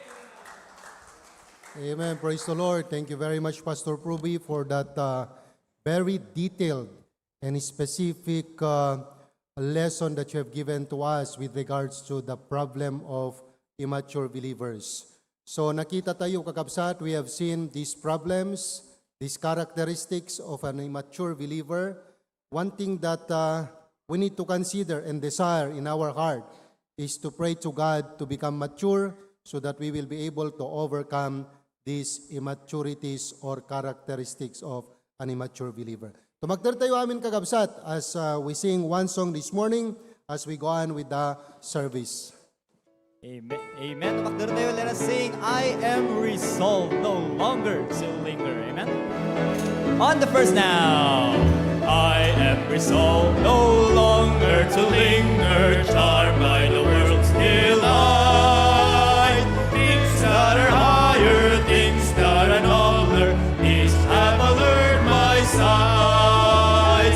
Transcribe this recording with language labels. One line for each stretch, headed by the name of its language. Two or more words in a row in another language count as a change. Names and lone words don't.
English: Amen. Praise the Lord. Thank you very much, Pastor Pruby, for that very detailed and specific lesson that you have given to us with regards to the problem of immature believers.
Iloko: So nakita tayo, kakabsat,
English: we have seen these problems, these characteristics of an immature believer. One thing that we need to consider and desire in our heart is to pray to God to become mature so that we will be able to overcome these immaturities or characteristics of an immature believer.
Iloko: Tumagter tayo amin kakabsat
English: as we sing one song this morning as we go on with the service. Amen. Amen.
Iloko: Tumagter tayo.
English: Let us sing, I am resolved no longer to linger. Amen. On the first now. I am resolved no longer to linger, charmed by the world's delight. Things that are higher, things that are nobler, these have allured my sight.